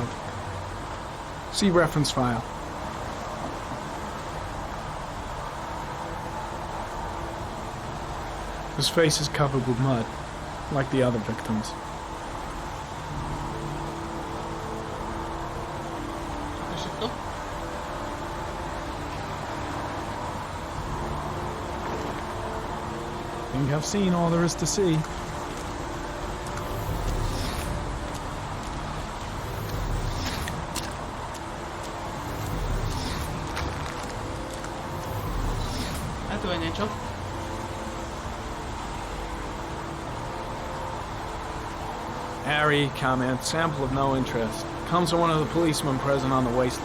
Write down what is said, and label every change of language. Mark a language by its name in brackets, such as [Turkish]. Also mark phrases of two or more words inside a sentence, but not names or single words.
[English] See reference file. His face is covered with mud, like the other victims. [Slovak] To je všetko? [English] I think I've seen all there is to see. [Slovak] A tu je niečo. [English] Harry, comment, sample of no interest. Comes from one of the policemen present on the wasteland.